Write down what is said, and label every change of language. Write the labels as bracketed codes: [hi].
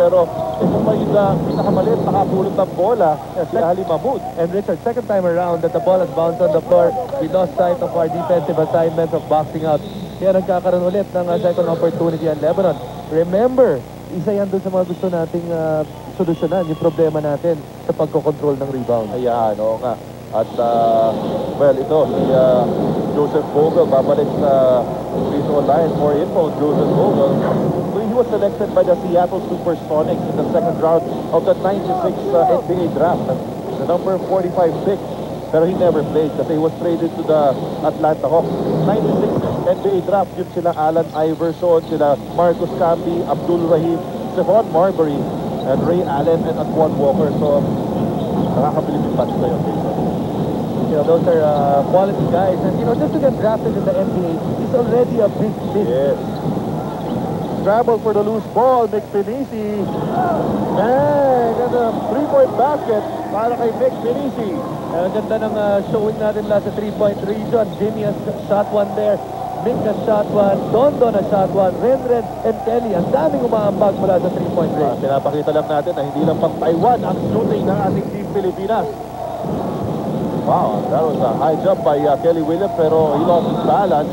[tl] Pero ito pa yung pinakamalit, nakapulot ng bola. Si Ali Mahmoud. [en] And Richard, second time around that the ball has bounced on the floor, we lost sight of our defensive assignments of boxing out. [tl] Kaya nagkakaroon ulit ng second opportunity ang Lebanon. Remember, isa yan doon sa mga gusto nating solusyonan, yung problema natin sa pagkocontrol ng rebound. Ayan, oo nga. At, well, ito, si Joseph Vogel, babalik sa free throw line. [en] For info, Joseph Vogel, he was selected by the Seattle Supersonics in the second round of the 96 NBA draft. The number 45 pick. Pero he never played kasi he was traded to the Atlanta Hawks. 96 NBA draft, yun sila Allen Iverson, sila Marcus Camby, Abdul Rahim, Stephon Marbury, and Ray Allen, and Antoine Walker. [tl] So, nakakabilib yung batch na yun. [en] You know, those are quality guys. And, you know, just to get drafted in the NBA is already a big deal. Yes. Scramble for the loose ball, Nick Pinisi. Man, and a three-point basket para kay Nick Pinisi. [tl] Ang ganda ng showing natin lang sa 3-point region. [en] Jimmy has shot one there. Mick has shot one. Dondon has shot one. Renren and Kelly. [tl] Ang daming umaambag mula sa 3-point range. Pinapakita lang natin na hindi lang pang Taiwan ang shooting ng ating team Pilipinas. [en] Wow, that was a high jump by Kelly Williams, pero he lost his balance.